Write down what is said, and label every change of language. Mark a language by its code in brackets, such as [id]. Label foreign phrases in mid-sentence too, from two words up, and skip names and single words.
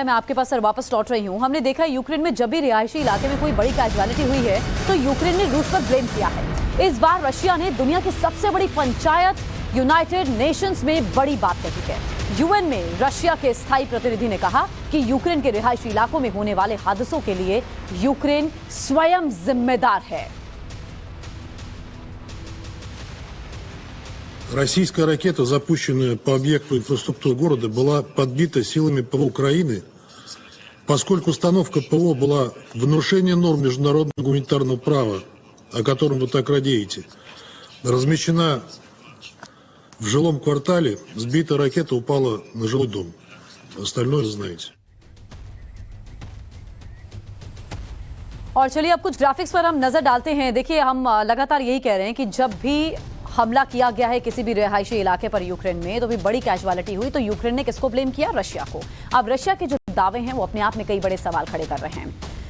[hi] मैं आपके पास सर वापस लौट रही हूँ। हमने देखा यूक्रेन में जब भी रिहायशी इलाके में कोई बड़ी कैजुअलिटी हुई है तो यूक्रेन ने रूस पर ब्लेम किया है। इस बार रशिया ने दुनिया की सबसे बड़ी पंचायत यूनाइटेड नेशंस में बड़ी बात कही है। यूएन में रशिया के स्थायी प्रतिनिधि ने कहा कि यूक्रेन के रिहायशी इलाकों में होने वाले हादसों के लिए यूक्रेन स्वयं जिम्मेदार है। [ru] Российская ракета, запущенная по объекту инфраструктуры города, была подбита силами ПВО Украины, поскольку установка ПВО была в нарушение норм международного гуманитарного права, о котором вы так радеете, размещена в жилом квартале, сбитая ракета упала на жилой дом. Остальное знаете. [hi] और चलिए अब कुछ ग्राफिक्स पर हम नजर डालते हैं। देखिए, हम लगातार यही कह रहे हैं कि जब भी हमला किया गया है किसी भी रिहायशी इलाके पर यूक्रेन में, तो भी बड़ी कैजुअलिटी हुई, तो यूक्रेन ने किसको ब्लेम किया? रशिया को। अब रशिया के जो दावे हैं वो अपने आप में कई बड़े सवाल खड़े कर रहे हैं।